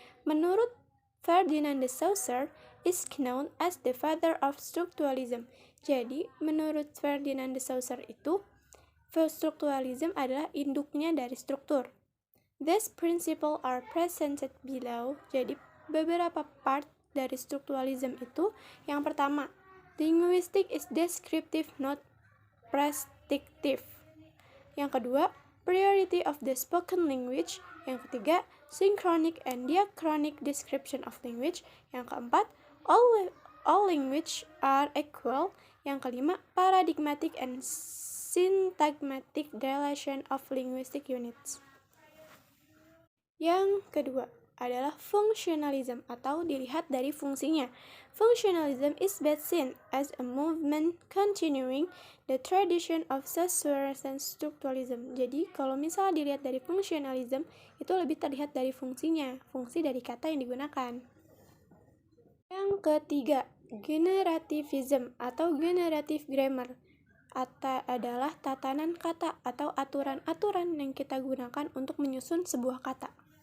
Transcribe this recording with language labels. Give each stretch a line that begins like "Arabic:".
Indonesian: Menurut
English: Ferdinand de Saussure is known as the father of structuralism.
Indonesian: Jadi, menurut Ferdinand de Saussure itu, structuralism adalah induknya dari struktur.
English: These principles are presented below.
Indonesian: Jadi, beberapa part dari structuralism itu, yang pertama,
English: linguistic is descriptive, not prescriptive.
Indonesian: Yang kedua,
English: priority of the spoken language.
Indonesian: Yang ketiga,
English: synchronic and diachronic description of language.
Indonesian: Yang keempat,
English: all language are equal.
Indonesian: Yang kelima,
English: paradigmatic and syntagmatic relation of linguistic units.
Indonesian: Yang kedua adalah functionalism atau dilihat dari fungsinya.
English: Functionalism is best seen as a movement continuing the tradition of Saussure and structuralism.
Indonesian: Jadi, kalau misalnya dilihat dari functionalism, itu lebih terlihat dari fungsinya, fungsi dari kata yang digunakan. Yang ketiga, generativism atau generative grammar adalah tatanan kata atau aturan-aturan yang kita gunakan untuk menyusun sebuah kata.